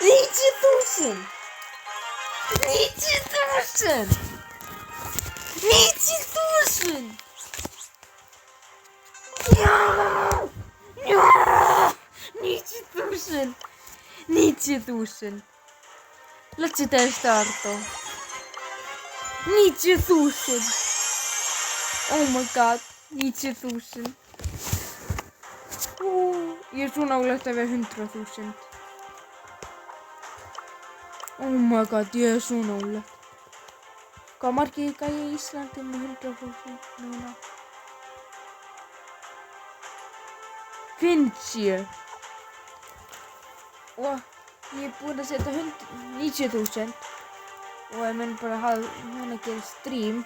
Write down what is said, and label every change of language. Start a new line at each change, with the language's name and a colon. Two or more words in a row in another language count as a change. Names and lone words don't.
Icelandic: 90.000! 90.000! 90.000! Ja! Ja! 90.000! 90.000!
English: Legendary starto!
Icelandic: 90.000!
English: Oh my god!
Icelandic: 90.000! Ég er svo nálægt að vera 100.000.
English: Oh my god,
Icelandic: ég er svo nálægt. Hvað margir gæja í Íslandi með 100.000 núna? 50. Og ég er búinn að setja 90.000. Og ég mun bara hafa hann að gera stream.